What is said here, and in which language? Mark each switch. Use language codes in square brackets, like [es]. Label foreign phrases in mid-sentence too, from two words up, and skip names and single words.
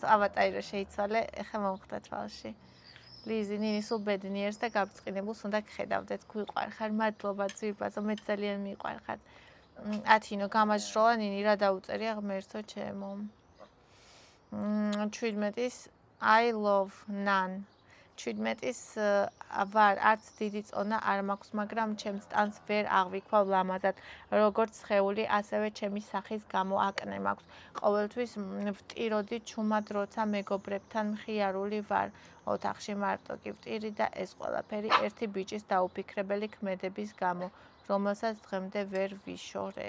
[ka] ავატარი რო შეიცვალე, ეხლა მომხდა თვალში. ლიზი, ნინი სუბედნიერს და გაბრწყინებულს უნდა გხედავდეთ, გვიყვარხარ. მადლობა ძირფასო, მე ძალიან მიყვარხარ. ათინო, გამაჟროლა ნინი, რა დაუწერია ღმერთო ჩემო. [en] 17-ის I love none. [ka] 17-ის ვარ, არც დიდი წონა არ მაქვს, მაგრამ ჩემს ტანს ვერ აღვიქვა ლამაზად, როგორც სხეული, ასევე ჩემი სახის გამო აკნე მაქვს. ყოველთვის ვტიროდი ჩუმად, როცა მეგობრებთან მხიარული ვარ. ოთახში მარტო კი ვტირი და ეს ყველაფერი ერთი ბიჭის დაუფიქრებელი ქმედების გამო, რომელსაც დღემდე ვერ ვიშორებ.